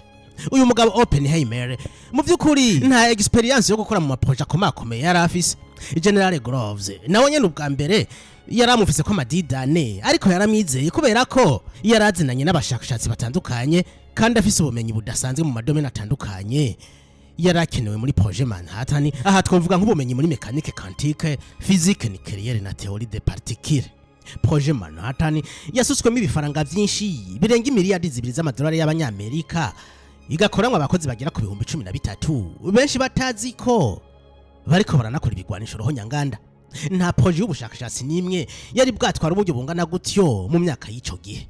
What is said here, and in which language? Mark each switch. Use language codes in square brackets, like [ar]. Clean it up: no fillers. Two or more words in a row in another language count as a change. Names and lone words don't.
[rn] Uyu mugabo Oppenheimer mu by'ukuri nta experience yo gukora mu maproje akomeye yari afise. General Groves nawe nyene ubwa mbere yaramufise ko amadidane, ariko yaramwizeye kubera ko yarazinanye n'abashakashatsi batandukanye kandi afise ubumenyi budasanzwe mu madomene atandukanye yarakenewe muri Projet Manhattan. Aha twavuga nk'ubumenyi muri [fr] mécanique quantique, physique nucléaire na théorie des particules. [rn] Projet Manhattan yasutswemo ibifaranga byinshi birenga miliyari 2 z'amadolari y'Abanyamerika, igakoranwa abakozi bagera ku 13,000 benshi batazi ko bariko baranakora ibigwanisho ruhonyanganda. Nta projet y'ubushakashatsi nimwe yari bwatwara uburyo bungana gutyo mu myaka y'ico gihe.